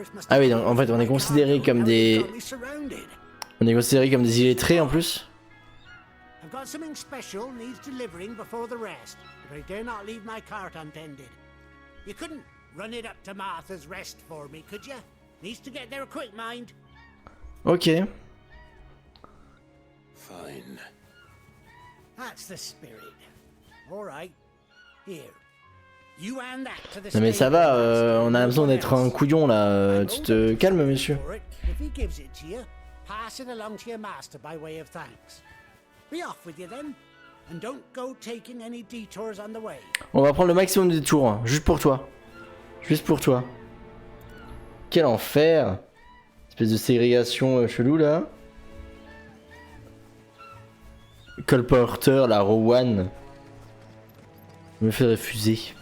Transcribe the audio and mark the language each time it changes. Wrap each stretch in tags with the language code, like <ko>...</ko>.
<fr>Ah oui, donc en fait on est considéré comme des... On est considéré comme des illettrés en plus.</fr> <en>I've got something special needs delivering before the rest, but I dare not leave my cart untended. You couldn't run it up to Martha's Rest for me, could you? Needs to get there quick, mind. Ok. Fine. That's the spirit. All right. Here. You hand that to the</en> <fr>Non mais ça va, on a l'impression d'être un couillon là, tu te calmes monsieur.</fr> <en>If he gives it to you, pass it along to your master by way of thanks. Be off with you then, and don't go taking any detours on the way.</en> <fr>On va prendre le maximum de tours, hein, juste pour toi. Juste pour toi. Quel enfer. Espèce de ségrégation chelou là. Colporteur, la Rowan. Me fait refuser.</fr>